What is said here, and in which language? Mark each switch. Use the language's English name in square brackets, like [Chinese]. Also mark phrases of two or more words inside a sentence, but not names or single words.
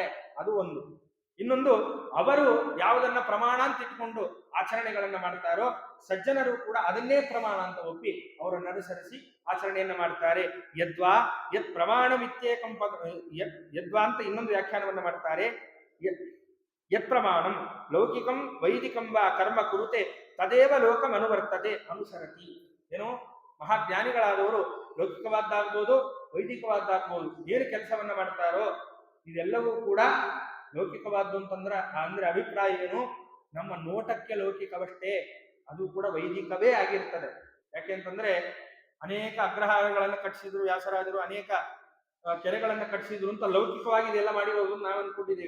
[Kannada] ಅದು ಒಂದು. ಇನ್ನೊಂದು, ಅವರು ಯಾವುದನ್ನ ಪ್ರಮಾಣ ಅಂತ ಇಟ್ಕೊಂಡು ಆಚರಣೆಗಳನ್ನ ಮಾಡ್ತಾರೋ ಸಜ್ಜನರು ಕೂಡ ಅದನ್ನೇ ಪ್ರಮಾಣ ಅಂತ ಒಪ್ಪಿ ಅವರನ್ನು ಅನುಸರಿಸಿ ಆಚರಣೆಯನ್ನ ಮಾಡ್ತಾರೆ. [Sanskrit] ಯದ್ವಾ ಯತ್ ಪ್ರಮಾಣ ಮಿತ್ಯೇಕಂ ಯದ್ವಾ [Kannada] ಅಂತ ಇನ್ನೊಂದು ವ್ಯಾಖ್ಯಾನವನ್ನ ಮಾಡ್ತಾರೆ. [Sanskrit] ಯತ್ ಪ್ರಮಾಣಂ ಲೌಕಿಕಂ ವೈದಿಕಂ ವಾ ಕರ್ಮ ಕುರುತೆ ತದೇವ ಲೋಕಂ ಅನುವರ್ತತೆ ಅನುಸರತಿ. [Kannada] ಏನು, ಮಹಾಜ್ಞಾನಿಗಳಾದವರು ಲೌಕಿಕವಾದ್ದಾಗ್ಬೋದು ವೈದಿಕವಾದ್ದಾಗ್ಬೋದು ಏನು ಕೆಲಸವನ್ನ ಮಾಡ್ತಾರೋ ಇದೆಲ್ಲವೂ ಕೂಡ ಲೌಕಿಕವಾದ್ದು ಅಂದ್ರೆ ಅಭಿಪ್ರಾಯ ಏನು, ನಮ್ಮ ನೋಟಕ್ಕೆ ಲೌಕಿಕವಷ್ಟೇ, ಅದು ಕೂಡ ವೈದಿಕವೇ ಆಗಿರ್ತದೆ. ಯಾಕೆಂತಂದ್ರೆ ಅನೇಕ ಅಗ್ರಹಾರಗಳನ್ನು ಕಟ್ಟಿಸಿದ್ರು ವ್ಯಾಸರಾಜರು, ಅನೇಕ ಕೆರೆಗಳನ್ನ ಕಟ್ಟಿಸಿದ್ರು ಅಂತ ಲೌಕಿಕವಾಗಿ ಇದೆಲ್ಲ ಮಾಡಿರೋದು ನಾವು ಅನ್ಕೊಂಡಿದ್ದೀವಿ.